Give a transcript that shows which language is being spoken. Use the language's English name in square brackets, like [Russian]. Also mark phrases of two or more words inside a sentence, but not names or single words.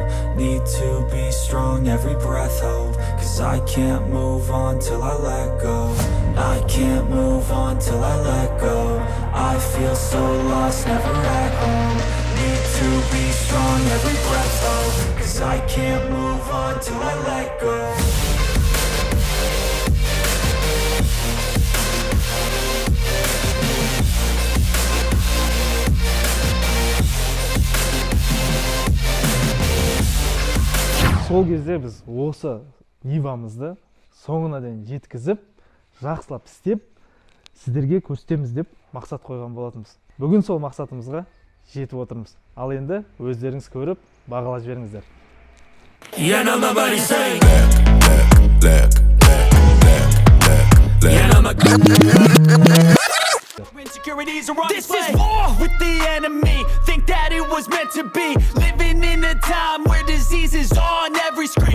[English] Need to be strong, every breath hold. Cause I can't move on till I let go. I can't move on till I let go. I feel so lost, never at home. Need to be strong, every breath hold. Cause I can't move on till I let go. [Kazakh] Сол кезде біз осы Нивамызды соңына дейін жеткізіп, жақсылап істеп, сіздерге көрсетеміз деп мақсат қойған болатынбыз. Бүгін сол мақсатымызға жетіп отырмыз. Ал енді өздеріңіз көріп, бағалап жіберіңіздер. [English] Insecurities are on display. This is war with the enemy. Think that it was meant to be. Living in a time where disease is on every screen.